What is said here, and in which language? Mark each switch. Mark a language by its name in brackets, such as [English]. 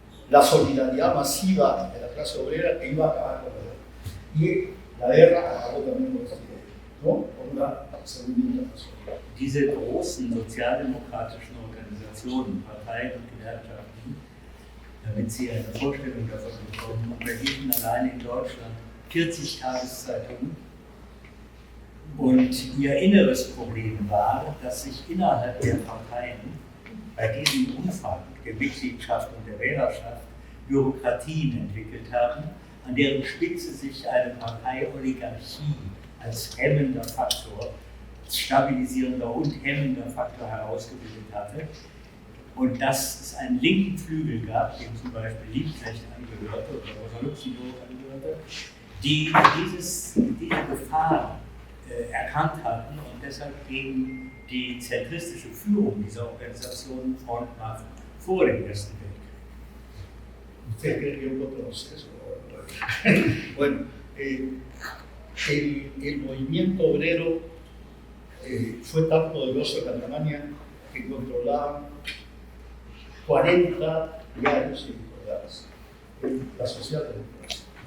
[Spanish] La solidaridad masiva de la clase obrera que iba a acabar con la guerra. Y la guerra acabó también con esta idea, ¿no? Con una Segunda Internacional. [German] Diese großen sozialdemokratischen Organisationen, Parteien und Gewerkschaften, damit Sie eine Vorstellung davon bekommen, unterhielten allein in Deutschland 40 Tageszeitungen. Und ihr inneres Problem war, dass sich innerhalb der Parteien bei diesem Umfang der Mitgliedschaft und der Wählerschaft Bürokratien entwickelt haben, an deren Spitze sich eine Parteioligarchie als hemmender Faktor, als stabilisierender und hemmender Faktor herausgebildet hatte. Und dass es einen linken Flügel gab, dem zum Beispiel Liebknecht angehörte oder Rosa Luxemburg angehörte, die diese Gefahr erkannt hatten und deshalb gegen die zentristische Führung dieser Organisation Front machten vor dem Ersten Weltkrieg. [Spanish] ¿Usted cree que yo conoce eso? Bueno, el movimiento obrero fue tan poderoso en Alemania que controlaban 40 diarios editoriales, la socialdemocracia.